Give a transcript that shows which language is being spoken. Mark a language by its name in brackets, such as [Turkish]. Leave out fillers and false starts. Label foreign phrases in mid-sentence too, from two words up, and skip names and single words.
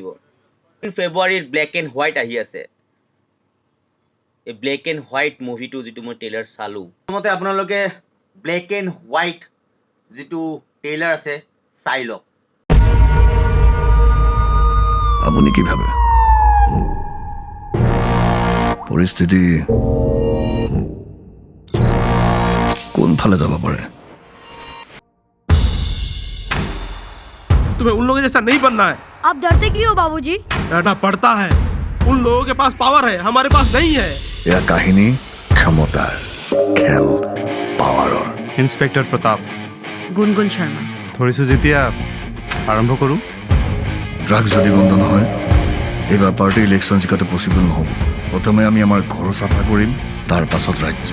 [Assamese] ফেব্ৰুৱাৰীত ব্লেক এণ্ড হোৱাইট আহি আছে। এই ব্লেক এণ্ড হোৱাইট মুভিটো যিটো মই ট্ৰেইলাৰ চালোঁ, প্ৰথমতে আপোনালোকে ব্লেক এণ্ড হোৱাইট যিটো ট্ৰেইলাৰ আছে চাই লওক। আপুনি কি ভাবে পৰিস্থিতি কোনফালে যাব পাৰে? [Hindi] तुम्हें उन लोगों जैसा नहीं बनना है। आप डरते क्यों हो बाबूजी? डरना पड़ता है, उन लोगों के पास पावर है, हमारे पास नहीं है। [Assamese] यह কাহিনী ক্ষমতাৰ খেল, পাৱাৰৰ। ইন্সপেক্টৰ প্ৰতাপ, গুনগুন শৰ্মা। ধৰিছোঁ যেতিয়া আৰম্ভ কৰোঁ। ড্ৰাগছ যদি বন্ধ নহয়, এইবাৰ [English] party election [Assamese] জিকাটো পচিবল নহ'ব। প্ৰথমে আমি আমাৰ ঘৰ চাফা কৰিম, তাৰ পাছত ৰাজ্য।